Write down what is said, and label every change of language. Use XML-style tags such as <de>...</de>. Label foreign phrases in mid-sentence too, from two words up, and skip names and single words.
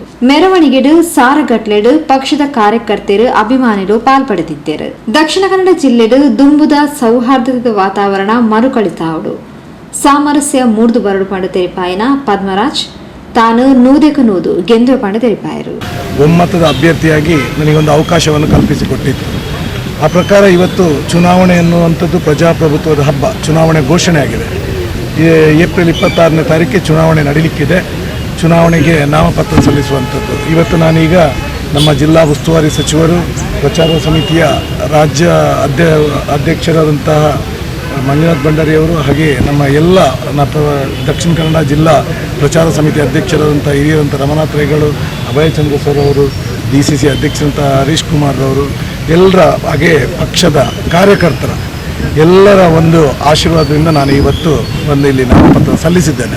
<tcy>ಮೆರವಣಿಗೆಡು ಸಾರಗಟ್ಲೆಡು ಪಕ್ಷದ ಕಾರ್ಯಕರ್ತರು ಅಭಿಮಾನಿಗಳು ಪಾಲ್ಪಡೆದಿದ್ದರು. ದಕ್ಷಿಣ ಕನ್ನಡ ಜಿಲ್ಲೆಡು ದುಂಬುದ ಸೌಹಾರ್ದದ ವಾತಾವರಣ ಮರುಕಳಿತಾವಡು ಸಾಮರಸ್ಯ ಮೂಡ್ದು ಬರಡು ಪಂಡು ತೆರಿಪಾಯಿನ ಪದ್ಮರಾಜ್ ತಾನು ನೂದೆಕು ನೂದು ಗೆಂದು ಪಂಡು ತೆರಿಪಾಯರು.</tcy> <kn>ಒಮ್ಮತದ ಅಭ್ಯರ್ಥಿಯಾಗಿ ನನಗೊಂದು ಅವಕಾಶವನ್ನು ಕಲ್ಪಿಸಿಕೊಟ್ಟಿತ್ತು. ಆ ಪ್ರಕಾರ ಇವತ್ತು ಚುನಾವಣೆ ಎನ್ನುವಂಥದ್ದು ಪ್ರಜಾಪ್ರಭುತ್ವದ ಹಬ್ಬ. ಚುನಾವಣೆ ಘೋಷಣೆ ಆಗಿದೆ. ಏಪ್ರಿಲ್ 26ನೇ ತಾರೀಕಿಗೆ ಚುನಾವಣೆ ನಡೀಲಿಕ್ಕಿದೆ. ಚುನಾವಣೆಗೆ ನಾಮಪತ್ರ ಸಲ್ಲಿಸುವಂಥದ್ದು. ಇವತ್ತು ನಾನೀಗ ನಮ್ಮ ಜಿಲ್ಲಾ ಉಸ್ತುವಾರಿ ಸಚಿವರು, ಪ್ರಚಾರ ಸಮಿತಿಯ ರಾಜ್ಯ ಅಧ್ಯಕ್ಷರಾದಂತಹ ಮಂಜುನಾಥ್ ಭಂಡಾರಿಯವರು, ಹಾಗೆ ನಮ್ಮ ಎಲ್ಲ ದಕ್ಷಿಣ ಕನ್ನಡ ಜಿಲ್ಲಾ ಪ್ರಚಾರ ಸಮಿತಿ ಅಧ್ಯಕ್ಷರಾದಂಥ ಹಿರಿಯರಂಥ ರಮನಾಥ್ ರೈಗಳು, ಅಭಯಚಂದ್ರ ಸರ್ ಅವರು, DCC ಅಧ್ಯಕ್ಷರಂಥ ಹರೀಶ್ ಕುಮಾರ್ ಅವರು, ಎಲ್ಲರ ಹಾಗೆ ಪಕ್ಷದ ಕಾರ್ಯಕರ್ತರ ಎಲ್ಲರ ಒಂದು ಆಶೀರ್ವಾದದಿಂದ ನಾನು ಇವತ್ತು ಇಲ್ಲಿ ನಾಮಪತ್ರ ಸಲ್ಲಿಸಿದ್ದೇನೆ.</kn>